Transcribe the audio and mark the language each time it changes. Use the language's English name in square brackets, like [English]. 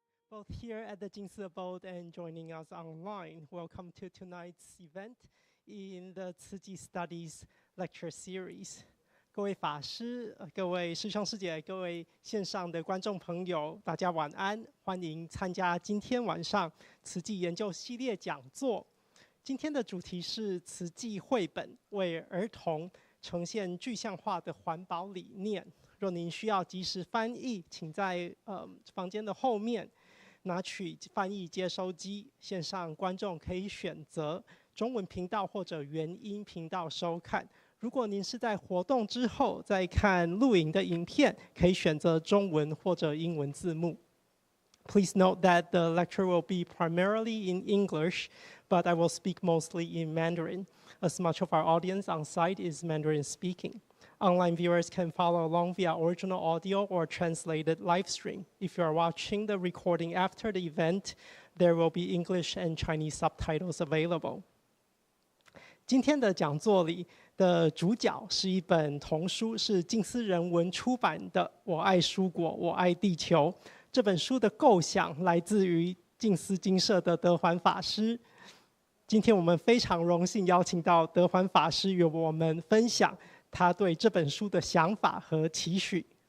[English] Both here at the Jingsi Abode and joining us online. Welcome to tonight's event in the Tzu Chi Studies lecture series. [Chinese] 各位法师、各位师兄师姐、各位线上的观众朋友，大家晚安！欢迎参加今天晚上慈济研究系列讲座。今天的主题是慈济绘本为儿童呈现具象化的环保理念。若您需要即时翻译，请在房间的后面拿取翻译接收机，线上观众可以选择中文频道或者原音频道收看。如果您是在活动之后再看录影的影片，可以选择中文或者英文字幕。 [English] Please note that the lecture will be primarily in English, but I will speak mostly in Mandarin, as much of our audience on site is Mandarin speaking. Online viewers can follow along via original audio or translated live stream. If you are watching the recording after the event, there will be English and Chinese subtitles available. [Chinese] 今天的讲座里的主角是一本童书，是静思人文出版的《我爱蔬果，我爱地球》。这本书的构想来自于静思精舍的德环法师。今天我们非常荣幸邀请到德环法师与我们分享他对这本书的想法和期许。